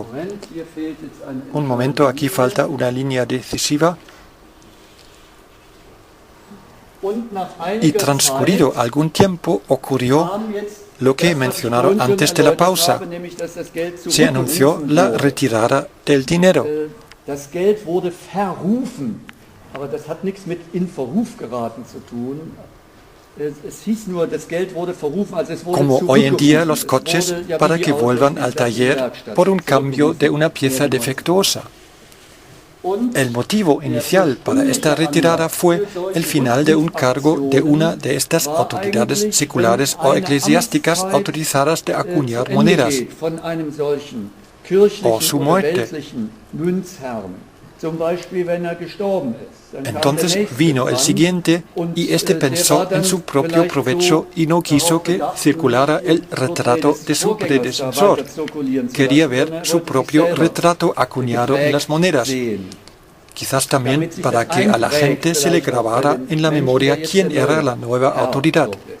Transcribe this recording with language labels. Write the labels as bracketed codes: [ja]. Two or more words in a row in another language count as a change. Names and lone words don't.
[es] Un momento, aquí falta una línea decisiva. Y transcurrido algún tiempo ocurrió lo que he mencionado antes de la pausa. Se anunció la retirada del dinero. [de] Das Geld wurde verrufen, aber das hat nichts mit in Verruf geraten zu tun. Es hieß nur, das Geld wurde verrufen, also es wurde [es] Como hoy en día [de] zurückgerufen. [es] los coches [de] Es wurde ja [es] para [de] wie [es] que [de] die [es] vuelvan [de] Autos [es] al [de] in der [es] taller [de] Werkstatt [es] por un cambio de una [de] zurückgerufen [es] pieza [de] werden. [es] defectuosa. [de] Und [es] El motivo inicial para esta retirada fue el final de un cargo de una de estas autoridades seculares o eclesiásticas autorizadas de acuñar monedas, [de] von einem solchen kirchlichen [es] o su [de] oder [es] muerte. [de] weltlichen Münzherrn. Zum Beispiel, wenn er gestorben ist. Dann kam der [es] Entonces [de] nächste [es] vino el [de] dran [es] siguiente y este [de] der [es] pensó [de] war dann [es] en su propio [de] vielleicht [es] provecho y no quiso que circulara el retrato de su predecesor. Quería ver su propio retrato acuñado en las monedas, quizás también para que a la gente se le grabara en la memoria quién era la nueva autoridad.